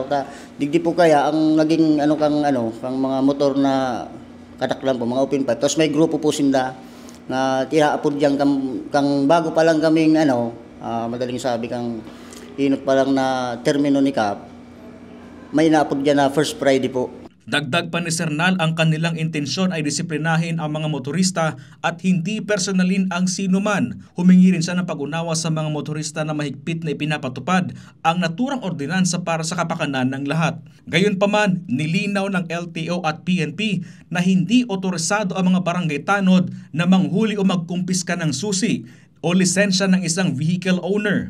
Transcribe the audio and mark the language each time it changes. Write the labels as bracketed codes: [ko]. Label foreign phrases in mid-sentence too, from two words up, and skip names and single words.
[bik] Digdi po kaya ang naging kang mga motor na kadaklan po, mga open pipe. Tapos may grupo po sinda na tinaapod diyan kang bago pa lang kaming madaling sabi kang inot pa lang na termino ni Cap, may inaapod dyan na First Friday po. [tl] Dagdag pa ni Sernal, ang kanilang intensyon ay disiplinahin ang mga motorista at hindi personalin ang sinuman. Humingi rin siya ng pag-unawa sa mga motorista na mahigpit na ipinapatupad ang naturang ordinansa para sa kapakanan ng lahat. Gayunpaman, nilinaw ng LTO at PNP na hindi otorisado ang mga barangay tanod na manghuli o magkumpiska ng susi o lisensya ng isang [en] vehicle owner.